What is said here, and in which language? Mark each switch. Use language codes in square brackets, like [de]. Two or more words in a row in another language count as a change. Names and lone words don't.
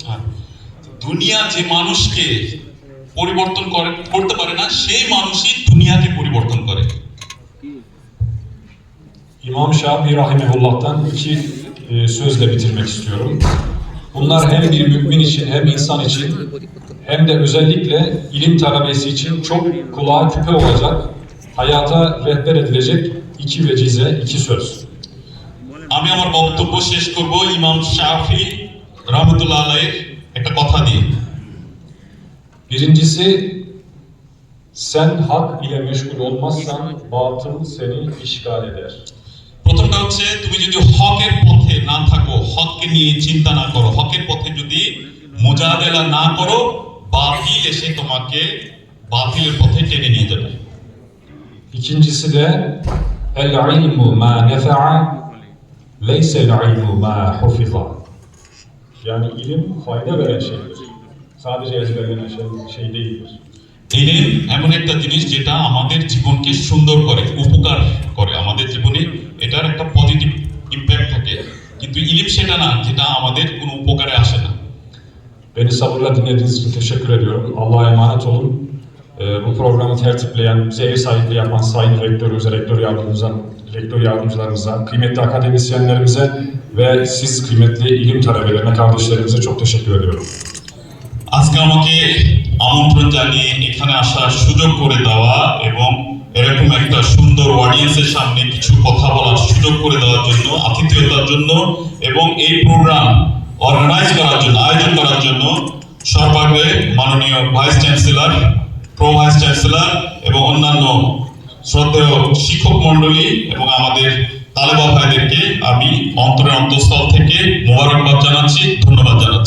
[bn] হ্যাঁ, দুনিয়া যে মানুষকে পরিবর্তন করতে পারে না, সেই মানুষই দুনিয়াকে পরিবর্তন করে। [tr] İmam Şafii Rahimehullah'tan iki sözle bitirmek istiyorum. Bunlar hem bir mümin için hem insan için hem de özellikle ilim talebesi için çok kulağa küpe olacak, hayata rehber edilecek iki vecize, iki söz. [bn] আমি আমার বক্তব্য শেষ করব ইমাম শাফি [ar] رحمة الله عليه [bn] একটা কথা দিয়ে। [tr] Birincisi, sen hak ile meşgul olmazsan batıl seni işgal eder. [bn] প্রথমটা হচ্ছে তুমি যদি হকের পথে না থাকো, হককে নিয়ে চিন্তা না করো, হকের পথে যদি মুজাদেলা না করো, বাতিল এসে তোমাকে বাতিলের পথে টেনে নিয়ে যাবে। [tr] İkincisi de [ar] العلم ما نفع ليس العلم ما حفظ. [tr] Yani ilim fayda veren şeydir. Sadece ezberlenen şey değildir. [bn] ইলম এমন একটা জিনিস যেটা আমাদের জীবনকে সুন্দর করে, উপকার করে আমাদের জীবনে, এটার একটা [en] positive impact [bn] থাকে। কিন্তু ইলম সেটা না যেটা আমাদের কোনো উপকারে আসে না। [tr] Beni sabırla dinlediğiniz için teşekkür ediyorum. Allah'a emanet olun. Bu programı tertipleyen, bize ev sahipliği yapan sayın rektörümüze, rektör yardımcılarımıza, kıymetli akademisyenlerimize ve siz kıymetli ilim talebelerine, kardeşlerimize çok teşekkür ediyorum. [bn] আজকে আমাকে আমন্ত্রণ জানিয়ে এখানে আসার সুযোগ করে দেওয়া এবং এরকম একটা সুন্দর অডিয়েন্সের সামনে কিছু কথা বলার সুযোগ করে দেওয়ার জন্য, আতিথেয়তার জন্য এবং এই [en] program organize [bn] করার জন্য, আয়োজন করার জন্য সর্বাগ্রে মাননীয় [en] vice chancellor, pro vice chancellor [bn] এবং অন্যান্য শ্রদ্ধেয় শিক্ষক মণ্ডলী এবং আমাদের তালেবা ভাইদেরকে আমি অন্তরের অন্তঃস্থল থেকে মোবারকবাদ জানাচ্ছি, ধন্যবাদ জানাচ্ছি।